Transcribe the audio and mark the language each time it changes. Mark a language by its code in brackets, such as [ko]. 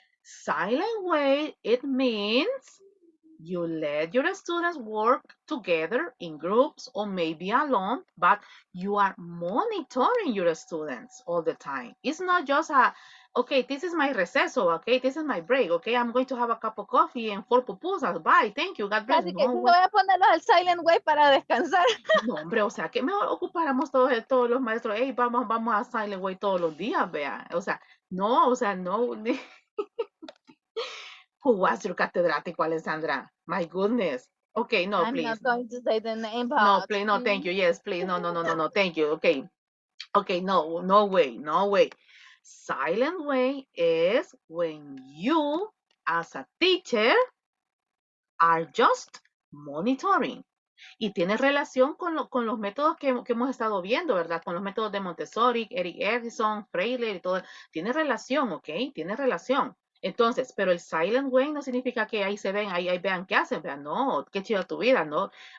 [en] Silent way, it means you let your students work together in groups or maybe alone, but you are monitoring your students all the time. It's not just okay, this is my receso, okay, this is my break, okay, I'm going to have a cup of coffee and 4 pupusas, bye, thank you, God bless. [es] Así que No, voy a ponerlos al silent way para descansar. no, hombre, o sea, que mejor ocupáramos todos los maestros, hey, vamos a silent way todos los días, vea, o sea, no, [en] Who was your [es] catedrático, Alessandra? [en] My goodness. Okay, no, I'm please. not going to say the name, No, but please, no, thank you. Yes, please. No, thank you. Okay, no way. Silent way is when you, as a teacher, are just monitoring. [es] Y tiene relación con los métodos que hemos estado viendo, ¿verdad? Con los métodos de Montessori, Eric Erickson, Freire y todo. Tiene relación, ¿ok? Tiene relación. Entonces, pero el silent way no significa que ahí se ven, ahí vean qué hacen, vean, no, qué chido tu vida, ¿no?